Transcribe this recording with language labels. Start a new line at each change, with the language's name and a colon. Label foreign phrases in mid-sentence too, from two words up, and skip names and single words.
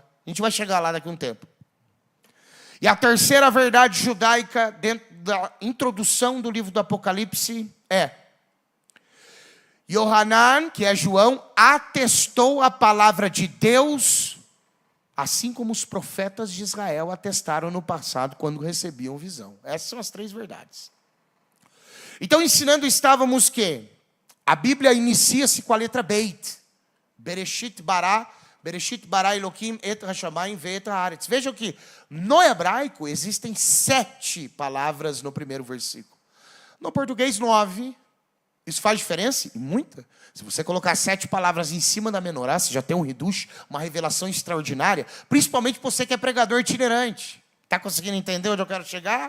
Portuguese: A gente vai chegar lá daqui a um tempo. E a terceira verdade judaica, dentro da introdução do livro do Apocalipse, é: Yohanan, que é João, atestou a palavra de Deus, assim como os profetas de Israel atestaram no passado, quando recebiam visão. Essas são as três verdades. Então, ensinando estávamos que a Bíblia inicia-se com a letra Beit.
Hebrew: בראשית ברא אלהים את השמים ואת הארץ.
Portuguese: Vejam que no hebraico existem 7 palavras no primeiro versículo. No português, 9. Isso faz diferença? E muita. Se você colocar 7 palavras em cima da menorá, você já tem um hidush, uma revelação extraordinária. Principalmente você que é pregador itinerante. Está conseguindo entender onde eu quero chegar?